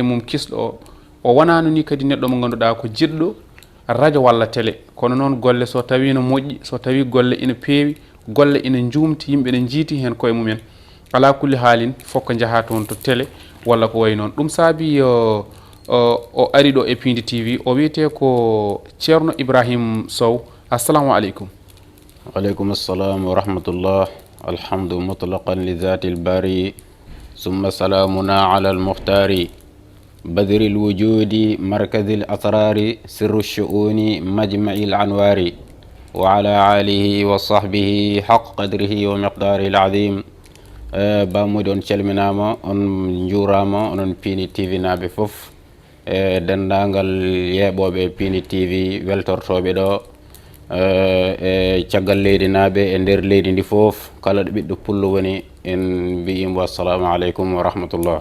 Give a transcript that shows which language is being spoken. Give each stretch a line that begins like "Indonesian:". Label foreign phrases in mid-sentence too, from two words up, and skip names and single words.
Fula: mum kisɗo o wonano ni kadi neɗɗo mo ganduɗa ko jiɗɗo radio walla télé kono noon golle so tawi no moƴƴi so tawi golle ina peewi golle ina jumti yimɓe ne jiiti hen koye mumen
Arabic: على كل حال
Fula: fokko jaaha toon to télé walla ko way noon ɗum saabi o ari ɗo e Pindi TV o wiyete ko ceerno Ibrahim Sow
Arabic: السلام عليكم. وعليكم السلام ورحمة الله الحمد مطلقا لذات الباري ثم سلامنا على المختار بدر الوجود مركز الأسرار سر الشؤون مجمع الأنوار وعلى آله وصحبه حق قدره ومقداره العظيم بامودون شلمناما
Fula: on njurama onon Pindi TV naɓe fof dendagal yeɓoɓe Pindi TV weltortoɓe ɗo e caggal leydi naɓe e nder leydi ndi fof kala ɗo ɓiɗɗo pullo woni en mbiyimo
Arabic: السلام عليكم ورحمة الله.